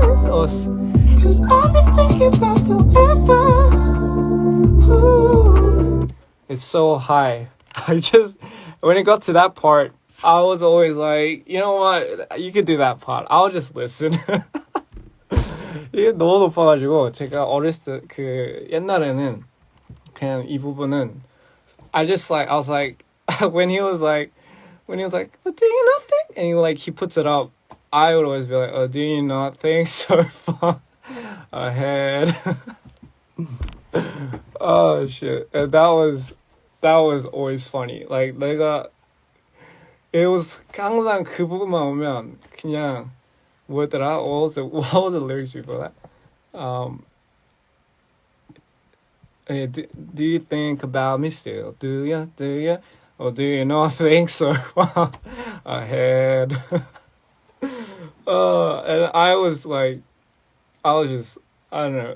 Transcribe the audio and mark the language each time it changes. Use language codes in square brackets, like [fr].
[en] us. Cause I've been thinking about forever. Ooh. It's so high. When it got to that part, I was always like, you know what? You could do that part. I'll just listen. [ko] 이게 너무 높아가지고 제가 어렸을 때 옛날에는 그냥 이 부분은 [en] I was like, when he was like, oh, do you not think? And he puts it up. I would always be like, oh, do you not think so far ahead? Oh shit. And that was always funny. Like it was [ko] 항상 그 부분만 오면 그냥 뭐였더라? [en] What was the lyrics before that? Do you think about me still? Do you? Or do you not think so far ahead? And I was just, I don't know.